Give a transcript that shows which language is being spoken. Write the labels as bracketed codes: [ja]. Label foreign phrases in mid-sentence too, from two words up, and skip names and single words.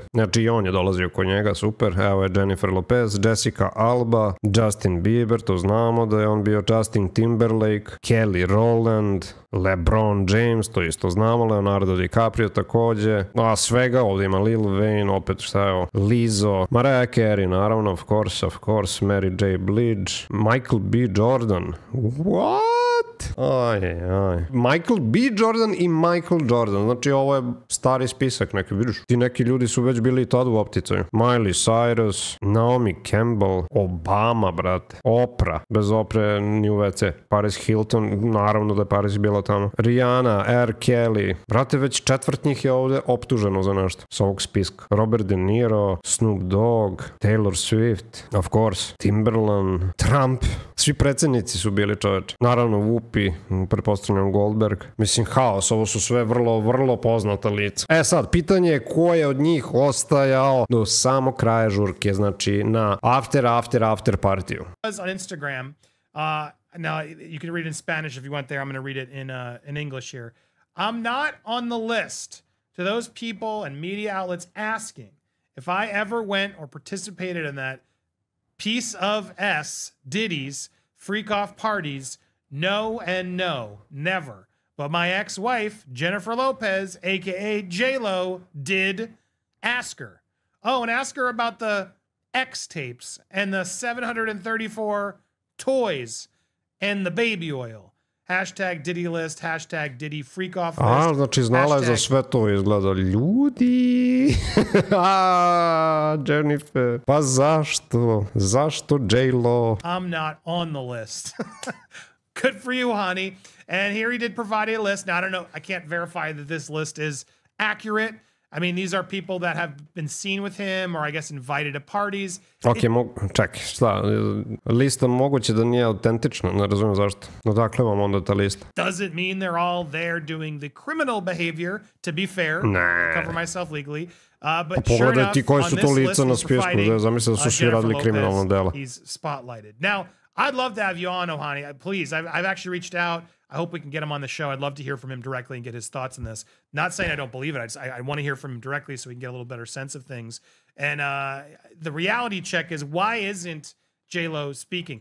[bs] Znači i on je dolazio kod njega, super. Evo je Jennifer Lopez, Jessica Alba, Justin Bieber, to znamo da je on bio, Justin Timberlake, Kelly Rowland, LeBron James, to isto znamo, Leonardo DiCaprio takođe, a svega ovdje ima Lil Wayne, opet šta je ovo, Lizzo, Mariah Carey, naravno, [en] of course, Mary J. Blige, Michael B. Jordan, what? [bs] Aj. Michael B. Jordan i Michael Jordan, znači ovo je stari spisak neki, vidiš, ti neki ljudi su već bili i tad u opticaju. Miley Cyrus, Naomi Campbell, Obama, brate, Oprah, bez Opre ni u WC, Paris Hilton, naravno da je Paris bila tamo, Rihanna, R. Kelly, brate, već četvrt njih je ovdje optuženo za nešto s ovog spiska. Robert De Niro, Snoop Dogg, Taylor Swift, [en] of course, [bs] Timberland, Trump, svi predsjednici su bili, čoveče. Naravno Whoopi, pretpostavljam Goldberg. Mislim, haos, ovo su sve vrlo poznata lica. E sad, pitanje je ko je od njih ostajao do samog kraja žurke, znači na after partiju. [en] On Instagram, now you can read it in Spanish if you want there. I'm going to read it in English here. I'm not on the list to those people and media outlets asking if I ever went or participated in that piece of Diddy's freak off parties. No and no, never. But my ex-wife, Jennifer Lopez, aka J-Lo, did ask her. Oh, and ask her about the X tapes and the 734 toys and the baby oil. Hashtag Diddy list, hashtag Diddy freak off list. [bs] A, znači znala je za sve to, izgleda. Ljudi! Jennifer. Pa zašto? Zašto J-Lo? [en] I'm not on the list. Good for you, honey. And here he did provide a list. Now, I don't know. I can't verify that this list is accurate. I mean, these are people that have been seen with him or I guess invited to parties. [bs] Ok, čekaj, šta? Lista moguće da nije autentična, ne razumijem zašto. Odakle vam onda ta lista? [en] Doesn't mean they're all there doing the criminal behavior, to be fair. [bs] Ne. [en] Cover myself legally. But [bs] pogledaj ti koji su to lica na spisku, zamisli da su svi radili kriminalno dela. [en] He's spotlighted. Now, I'd love to have you on, Ohani. Please, I've actually reached out. I hope we can get him on the show. I'd love to hear from him directly and get his thoughts on this. Not saying I don't believe it. I want to hear from him directly so we can get a little better sense of things. And the reality check is, why isn't J-Lo speaking?